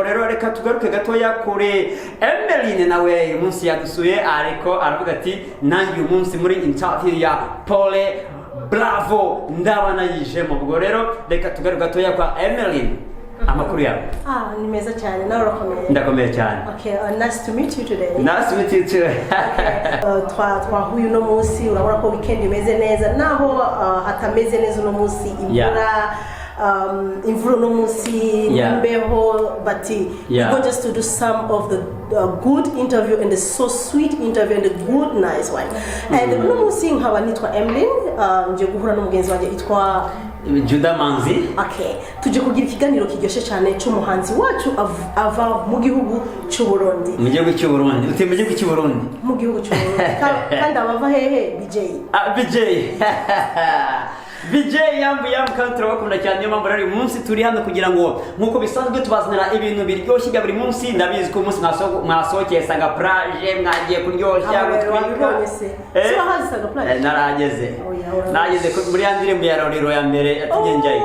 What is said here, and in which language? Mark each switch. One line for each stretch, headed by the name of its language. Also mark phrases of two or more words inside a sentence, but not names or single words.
Kinyarwanda: Rero reka tugaruke gatoya kuri Emeline, nawe uyu munsi yadusuye, ariko aravuga ati nanjye uyu munsi muri interview ya Pole Bravo ndabana yijemo. Ubwo rero reka tugaruke gatoya kwa Emeline. Amakuru yawe? Ni meza cyane. Nawe urakomeye? Ndakomeye cyane.
English: Okay, nice to meet you today. Nice to meet you too.
Kinyarwanda: Twahuye uno munsi, urabona ko weekend imeze neza, naho hatameze neza uno munsi, imvura uno munsi, imbeho,
English: but we go just to do some of the good interview and the so sweet interview and the good nice one.
Kinyarwanda: And uno munsi nkaba nitwa Emeline, nje guhura n'umugenzi wanjye itwa Juda Manzi. Okay, tuje kugira ikiganiro kiryoshye cyane cy'umuhanzi wacu ava mu gihugu cy'u Burundi. Mu gihugu cy'u Burundi? Uti mu gihugu cy'u Burundi? Mu gihugu cy'u Burundi. Kandi abava hehe? BJ. BJ yambu kandi turabakunda cyane. Niyo mpamvu rero uyu munsi turi hano kugira ngo nk'uko bisanzwe tubazanira ibintu biryoshye bya buri munsi. Ndabizi ko umunsi mwasohokeye Saga Plage, mwagiye kuryoshya gutwika. Siba hazi Saga Plage? Narageze muri ya ndirimbo ya Roriro ya mbere atugenjaye.